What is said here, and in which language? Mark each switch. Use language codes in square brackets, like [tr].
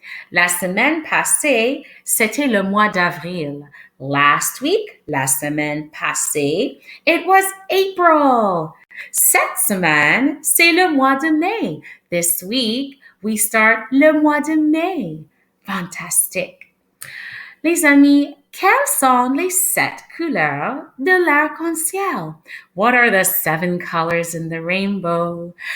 [fr] La semaine passée, c'était le mois d'avril. [en] Last week, [fr] la semaine passée, [en] it was April. [fr] Cette semaine, c'est le mois de mai. [en] This week, we start [fr] le mois de mai. Fantastique. Les amis, quelles sont les 7 couleurs de l'arc-en-ciel? [en] What are the 7 colors in the rainbow?